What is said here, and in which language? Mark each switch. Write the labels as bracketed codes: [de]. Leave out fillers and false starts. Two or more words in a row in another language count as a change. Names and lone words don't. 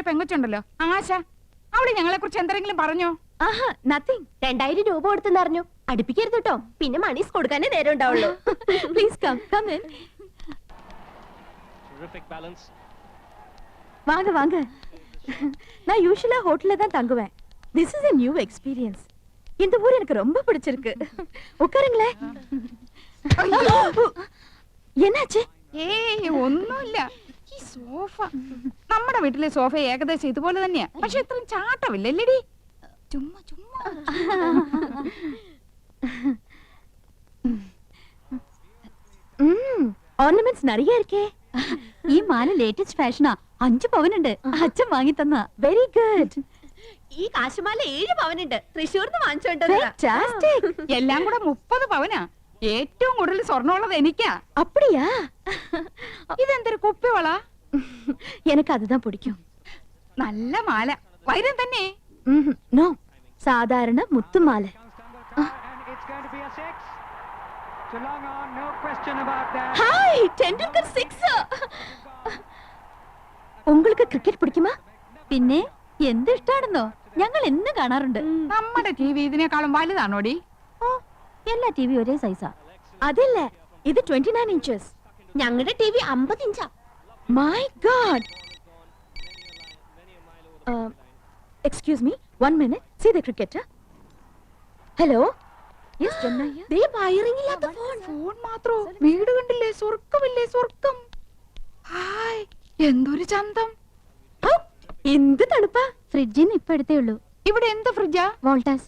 [ml] കൊച്ചുണ്ടല്ലോ ആശ, അവള് ഞങ്ങളെ കുറിച്ച് എന്തെങ്കിലും പറഞ്ഞോ? ആഹാ, നത്തിങ്. 2000 രൂപ കൊടുത്തെന്നറിഞ്ഞു. അടുപ്പിക്കരുത് കേട്ടോ, പിന്നെ മണീസ് കൊടുക്കാനേ നേരം ഉണ്ടാവുള്ളൂ. [en] please come in. [ta] வாங்க வாங்க. நான் யூசுவலா ஹோட்டல்ல தான் தங்குவேன். [en] this is a new experience. [ta] இந்த ஊர் எனக்கு ரொம்ப பிடிச்சிருக்கு. உட்காருங்களே. என்னாச்சு? [ml] ഏയ് ഒന്നുമില്ല. ഈ സോഫ, നമ്മുടെ വീട്ടിലെ സോഫ ഏകദേശം ഇതുപോലെ തന്നെയാ, പക്ഷെ ഇത്രയും ചാട്ടമില്ലല്ലേടി. ചുമ്മാ ചുമ്മാ. [ta] ഓർണമെന്റ്സ് நிறைய இருக்கே. [ml] ഈ മാല ലേറ്റസ്റ്റ് ഫാഷനാ. 5 പവനുണ്ട്. അച്ഛൻ വാങ്ങി തന്ന. [en] very good. [ml] ഈ കാശുമാല 7 പവനുണ്ട്. തൃശ്ശൂർന്ന് വാങ്ങിച്ചോണ്ട്. എല്ലാം കൂടെ 30 പവനാ. ഏറ്റവും കൂടുതൽ സ്വർണ്ണമുള്ളത് എനിക്കാ. [ta] அப்படியா? [ml] ഇതെന്തൊരു കുപ്പിവള? [ta] எனக்கு அதுதான் பிடிக்கும். [ml] നല്ല മാല, വൈരം തന്നെ. നോ, സാധാരണ മുത്തുമാല. ഹായ്, ടെൻഡുൽക്കർ 6. உங்களுக்கு ക്രിക്കറ്റ് പിടിക്കുമാ? പിന്നെ എന്ത് ഇഷ്ടാണെന്നോ, ഞങ്ങൾ എന്നും കാണാറുണ്ട്. നമ്മുടെ ടിവി ഇതിനേക്കാളും വലുതാണോടി? എല്ലാ ടിവി ഒരേ സൈസാ. അതില്ല, ഇത് 29 ഇഞ്ചസ്. ഞങ്ങളുടെ ടിവി 50 ഇഞ്ചാ. [en] My God. Excuse me, 1 minute. See the cricket. Hello. Yes ചെന്നൈ. [ml] ദേ വയറിംഗ് ഇല്ലാത്ത ഫോൺ മാത്രോ? വീട് കണ്ടില്ലേ? സ്വർഗ്ഗമില്ലേ സ്വർഗ്ഗം. ഹായ്, എന്തൊരു ചന്തം. എന്ത് തണുപ്പാ. ഫ്രിഡ്ജിന് ഇപ്പൊ എടുത്തേ ഉള്ളൂ. ഇവിടെ എന്ത് ഫ്രിഡ്ജാ? വോൾട്ടാസ്.